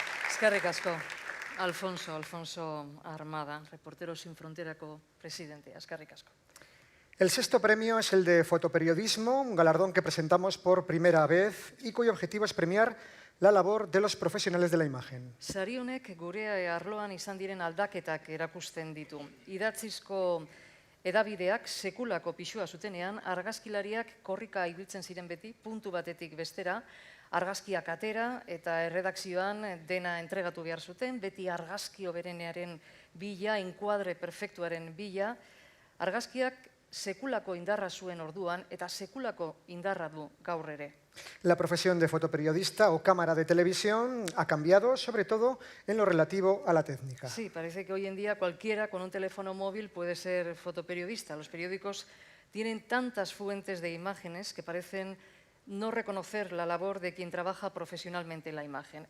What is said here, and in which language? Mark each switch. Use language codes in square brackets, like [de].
[eu] Eskerrik asko, Alfonso Armada, Reporteros Sin Fronterako presidentea. Eskerrik asko. [es] El sexto premio es el de fotoperiodismo, un galardón que presentamos por primera vez y cuyo objetivo es premiar la labor de los profesionales de la imagen. [eu] Sari honek gure arloan izan diren aldaketak erakusten ditu. Idatzizko edabideak sekulako pisua zutenean, argazkilariak korrika ibiltzen ziren beti, puntu batetik bestera, argazkiak atera eta erredakzioan dena entregatu behar zuten, beti argazki hoberenaren bila, enkuadre perfektuaren bila, argazkiak sekulako indarra zuen orduan eta sekulako indarra du gaur ere. [es] La profesión de fotoperiodista o cámara de televisión ha cambiado, sobre todo en lo relativo a la técnica. Sí, parece que hoy en día cualquiera con un teléfono móvil puede ser fotoperiodista. Los periódicos tienen tantas fuentes de imágenes que parecen no reconocer la labor de quien trabaja profesionalmente en la imagen.